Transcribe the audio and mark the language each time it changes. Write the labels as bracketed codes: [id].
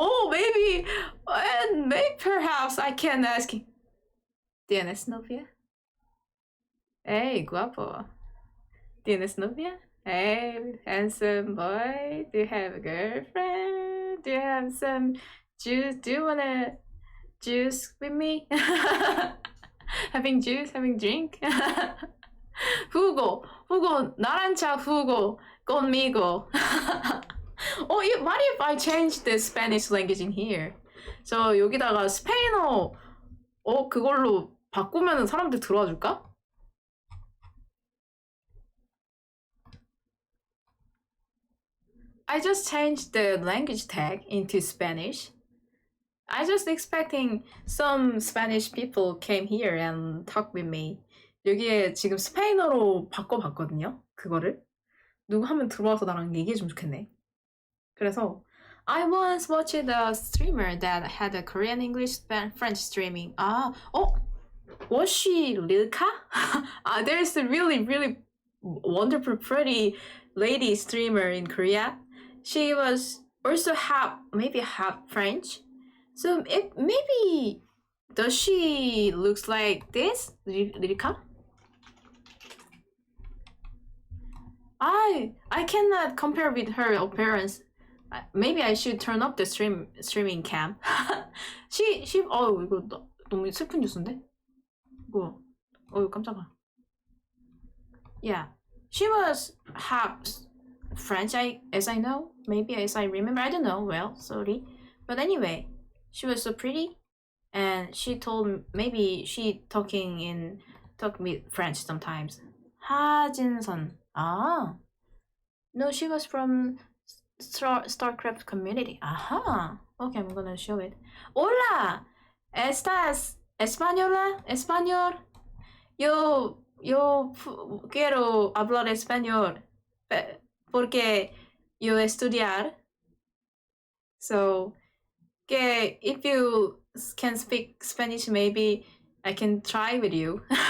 [en] Maybe, and maybe perhaps I can ask. [es] ¿Tienes novia? Hey, guapo. ¿Tienes novia? [en] Hey, handsome boy, do you have a girlfriend? Do you have some juice? Do you wanna juice with me? having juice, having drink? Hugo, 나란차 Hugo, conmigo. What if I change the Spanish language in here? [ko] So 여기다가 스페인어 그걸로 바꾸면 사람들 들어와 줄까? [en] I just changed the language tag into Spanish. I just expecting some Spanish people came here and talk with me. [ko] 여기에 지금 스페인어로 바꿔봤거든요. 그거를. 누구 한 명 들어와서 나랑 얘기해주면 좋겠네. 그래서 [en] I once watched a streamer that had a Korean, English, French streaming. Was she Rilka? There's a really, really wonderful, pretty lady streamer in Korea. She was also half French. So maybe does she looks like this, Rilka? I cannot compare with her appearance. Maybe I should turn up the streaming cam. [ko] 이거 너무 슬픈 뉴스인데? 이거 깜짝아. [en] Yeah, she was half French, as I know, maybe as I remember. I don't know. Well, sorry, but anyway, she was so pretty, and she told maybe she talk with French sometimes. [ko] 하진선. [en] No, she was from Starcraft community. Aha. Okay, I'm gonna show it. [es] Hola, ¿estás española? Español? Yo quiero hablar español porque yo estudiar. [en] So, que if you can speak Spanish, maybe I can try with you.